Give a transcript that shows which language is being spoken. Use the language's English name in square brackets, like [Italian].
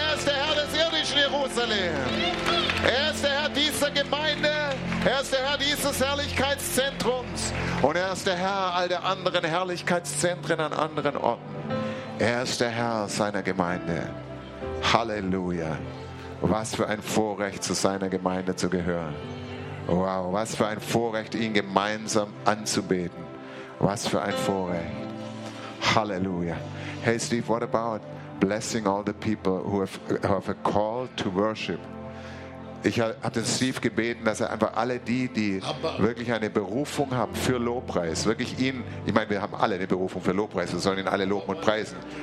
[German] Er ist der Herr dieser Gemeinde, er ist der Herr dieses Herrlichkeitszentrums und er ist der Herr all der anderen Herrlichkeitszentren an anderen Orten. Er ist der Herr seiner Gemeinde. Halleluja. Was für ein Vorrecht, zu seiner Gemeinde zu gehören. Wow, was für ein Vorrecht, ihn gemeinsam anzubeten. Was für ein Vorrecht. Halleluja. [English] Hey Steve, what about blessing all the people who have a call to worship? [German] Ich habe den Steve gebeten, dass er einfach alle die wirklich eine Berufung haben für Lobpreis, wirklich ihn, ich meine, wir haben alle eine Berufung für Lobpreis, wir sollen ihn alle loben und preisen.